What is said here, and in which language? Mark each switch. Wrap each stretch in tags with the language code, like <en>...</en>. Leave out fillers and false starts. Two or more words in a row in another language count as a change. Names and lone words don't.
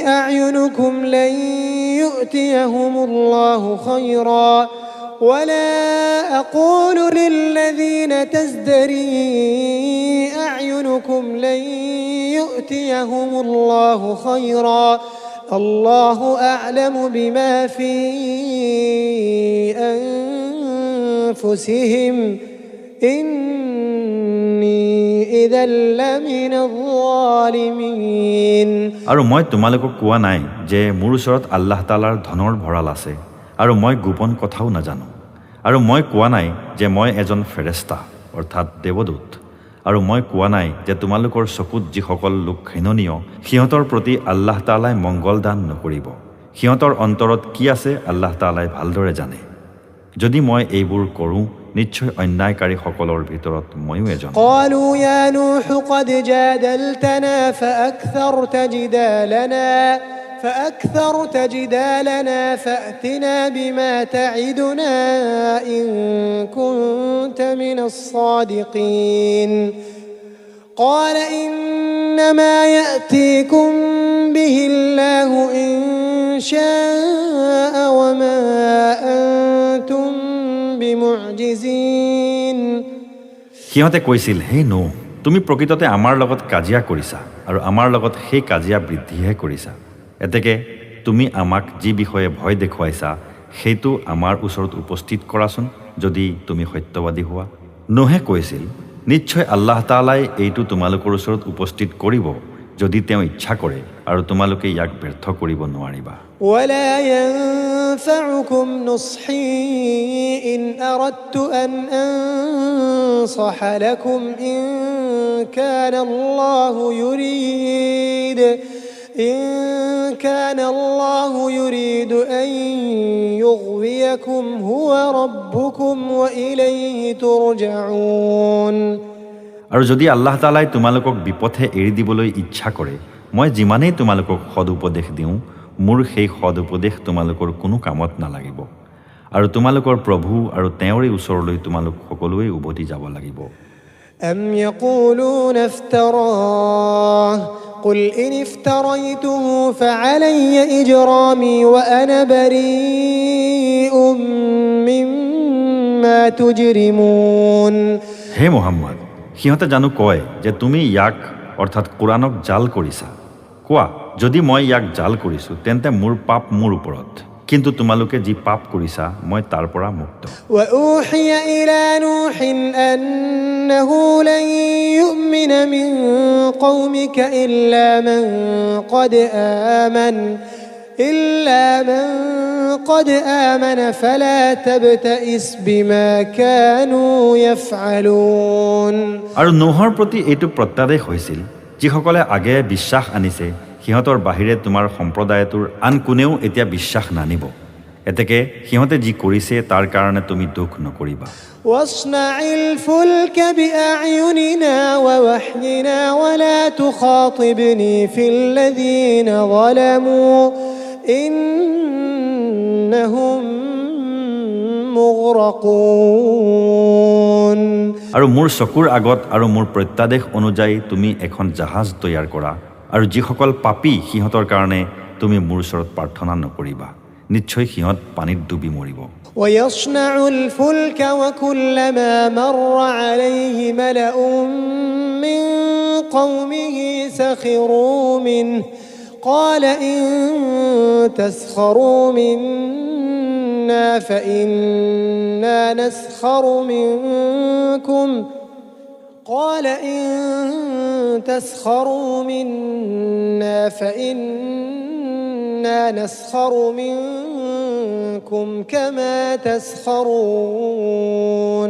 <ar>أعينكم لن يؤتيهم الله خيرا ولا أقول للذين تزدري أعينكم لن يؤتيهم الله خيرا الله أعلم بما في أنفسهم إني إذا لمن الظالمين</ar> <as>আৰু মই তোমালোকক কোৱা নাই যে মোৰ ওচৰত আল্লাহ তাআলাৰ ধনৰ ভঁৰাল আছে আৰু মই গোপন কথাও নাজানো, আৰু মই কোৱা নাই যে মই এজন ফেৰেস্তা অৰ্থাৎ দেৱদূত, আৰু মই কোৱা নাই যে তোমালোকৰ চকুত যিসকল লোক ঘৃণনীয় সিহঁতৰ প্ৰতি আল্লাহ তাআলাই মংগল দান নকৰিব। সিহঁতৰ অন্তৰত কি আছে আল্লাহ তাআলাই ভালদৰে জানে। যদি মই এইবোৰ কৰোঁ নিশ্চয় অন্যায়কাৰীসকলৰ ভিতৰত ময়ো এজন।</as> <ar>قالوا يا نوح قد جادلتنا فأكثرت جدالنا فأكثرت جدالنا فأتنا بما تعدنا إن كنت من الصادقين قال إنما يأتيكم به الله إن شاء وما أنتم بمعجزين</ar> <as>সিহঁতে কৈছিল, হে নো, তুমি প্ৰকৃততে আমাৰ লগত কাজিয়া কৰিছা আৰু আমাৰ লগত সেই কাজিয়া বৃদ্ধিহে কৰিছা। এতেকে তুমি আমাক যি বিষয়ে ভয় দেখুৱাইছা সেইটো আমাৰ ওচৰত উপস্থিত কৰাচোন, যদি তুমি সত্যবাদী হোৱা। নোহে কৈছিল, নিশ্চয় আল্লাহ তাআলাই এইটো তোমালোকৰ ওচৰত উপস্থিত কৰিব, যদি তেওঁ ইচ্ছা কৰে, আৰু তোমালোকে ইয়াক ব্যৰ্থ কৰিব নোৱাৰিবা।</as> <ar>ولا ينفعكم نصحي إن أردت أن أنصح لكم إن كان الله يريد أن يغويكم هو ربكم وإليه ترجعون</ar> <as>আৰু যদি আল্লাহ তাআলাই তোমালোকক বিপথে এৰি দিবলৈ ইচ্ছা কৰে, মই যিমানেই তোমালোকক সদ উপদেশ দিওঁ, মোৰ সেই সদ উপদেশ তোমালোকৰ কোনো কামত নালাগিব, আৰু তোমালোকৰ প্ৰভু আৰু তেওঁৰে ওচৰলৈ তোমালোক সকলোৱে উভতি যাব লাগিব।</as> <ar>أم يقولون افتراه قل إن افتريته فعلي إجرامي وأنا بريء مما تجرمون</ar> <as>হে মুহাম্মদ, সিহঁতে জানো কয় যে তুমি ইয়াক অৰ্থাৎ কোৰাণক জাল কৰিছা। কোৱা, যদি মই ইয়াক জাল কৰিছোঁ তেন্তে মোৰ পাপ মোৰ ওপৰত, কিন্তু তোমালোকে যি পাপ কৰিছা মই তাৰ পৰা মুক্ত।</as> <ar>وأوحي إلى نوح أنه لن يؤمن من قومك إلا من قد آمن فلا تبتئس بما كانوا يفعلون</ar> <as>আৰু নোহৰ প্ৰতি এইটো প্ৰত্যাদেশ হৈছিল, যিসকলে আগে বিশ্বাস আনিছে সিহঁতৰ বাহিৰে তোমাৰ সম্প্ৰদায়টোৰ আন কোনেও এতিয়া বিশ্বাস নানিব। এতেকে সিহঁতে যি কৰিছে তাৰ কাৰণে তুমি দুখ নকৰিবা।</as> <ar>واصنع الفلك بأعيننا ووحينا ولا تخاطبني في الذين ظلموا إنهم مغرقون</ar> <as>আৰু মোৰ চকুৰ আগত আৰু মোৰ প্ৰত্যাদেশ অনুযায়ী তুমি এখন জাহাজ তৈয়াৰ কৰা, আৰু যিসকল পাপী সিহঁতৰ কাৰণে তুমি মোৰ ওচৰত প্ৰাৰ্থনা নকৰিবা, নিশ্চয় সিহঁত পানীত ডুবি মৰিব।</as> <ar>ويصنع الفلك وكلما مر عليه ملأ من قومه سخروا منه قال إن تسخروا منا فإنا نسخر منكم كما تسخرون</ar>